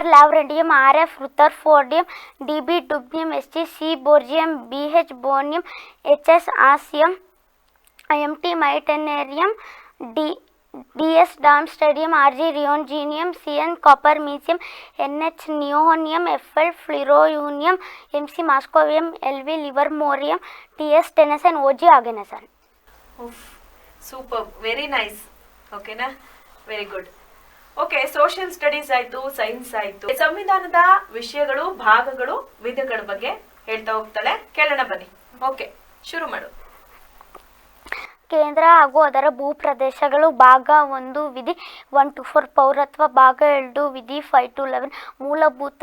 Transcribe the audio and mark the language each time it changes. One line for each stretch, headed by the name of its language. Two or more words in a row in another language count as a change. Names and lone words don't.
Hindi: लैवरेंडियम, RF रुदरफोर्डियम, DB डुब्नियम, SG C बोर्जियम, BH बोनियम, HS आसियम, MT माइटेनेरियम, DS डार्मस्टेडियम, RG रियोनजीनियम, CN कॉपर मीसियम, NH नियोनियम, FL फ्लोरोयूनियम, MC मास्कोवियम, LV लिवरमोरियम, TS टेनेसन, OG आगेनेसन.
English: Super, very nice. Okay na, very good.
Kannada: ಓಕೆ,
English: social studies
Kannada: ಆಯ್ತು, ಸೈನ್ಸ್ ಆಯ್ತು, ಸಂವಿಧಾನದ ವಿಷಯಗಳು, ಭಾಗಗಳು, ವಿಧಗಳ ಬಗ್ಗೆ ಹೇಳ್ತಾ ಹೋಗ್ತಾಳೆ. ಕೇಳೋಣ ಬನ್ನಿ. ಓಕೆ, ಶುರು ಮಾಡು. ಕೇಂದ್ರ ಹಾಗೂ ಅದರ ಭೂಪ್ರದೇಶಗಳು ಭಾಗ 1 ವಿಧಿ 1 to 4 ಪೌರತ್ವ ಭಾಗ 2 ವಿಧಿ 5 to 11 ಮೂಲಭೂತ